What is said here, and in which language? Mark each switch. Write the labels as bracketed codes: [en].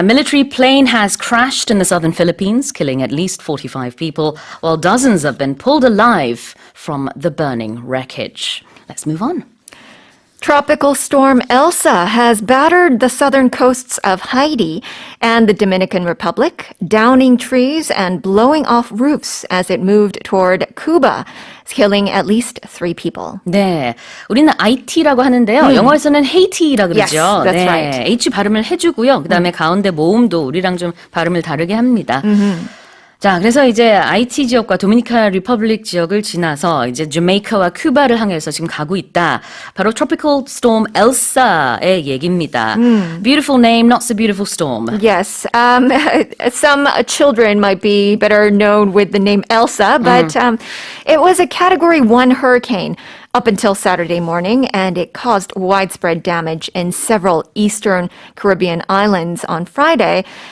[en] Military plane has crashed in the southern Philippines, killing at least 45 people, while dozens have been pulled alive from the burning wreckage. Let's move on. Tropical storm Elsa has battered the southern coasts of Haiti and the Dominican Republic, downing trees and blowing off roofs as it moved toward Cuba, killing at least 3 people. [ko] 네, 우리는 아이티라고 하는데요. 영어에서는 Haiti라 그러죠. [en] Yes, that's [ko] 네, [en] right. [ko] H 발음을 해주고요. 그다음에 가운데 모음도 우리랑 좀 발음을 다르게 합니다. 자, 그래서 이제 아이티 지역과 도미니카 리퍼블릭 지역을 지나서 이제 자메이카와 큐바를 향해서 지금 가고 있다. 바로 Tropical Storm Elsa의 얘기입니다. [en] Beautiful name, not so beautiful storm. Yes. Some children might be better known with the name Elsa, but it was a Category 1 hurricane up until Saturday morning, and it caused widespread damage in several eastern Caribbean islands on Friday.